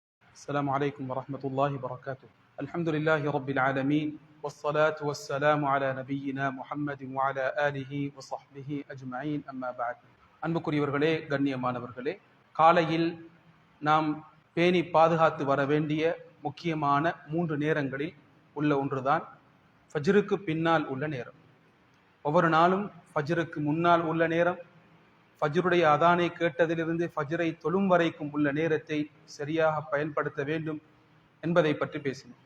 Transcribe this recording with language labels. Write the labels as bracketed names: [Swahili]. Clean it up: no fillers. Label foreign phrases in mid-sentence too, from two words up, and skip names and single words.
[Arabic] السلام عليكم ورحمة الله وبركاته. الحمد لله رب العالمين والصلاة والسلام على نبينا محمد وعلى آله وصحبه أجمعين أما بعد. [Tamil] அன்புக்குரியவர்களே, கண்ணியமானவர்களே, காலையில் நாம் பேணி பாதுகாத்து வர வேண்டிய முக்கியமான 3 நேரங்களில் உள்ள ஒன்றுதான் ஃபஜ்ருக்கு பின்னால் உள்ள நேரம். ஒவ்வொரு நாளும் ஃபஜ்ருக்கு முன்னால் உள்ள நேரம், ஃபஜ்ருடைய அதானை கேட்டதிலிருந்து ஃபஜ்ரை தொழும் வரைக்கும் உள்ள நேரத்தை சரியாக பயன்படுத்த வேண்டும் என்பதை பற்றி பேசினோம்.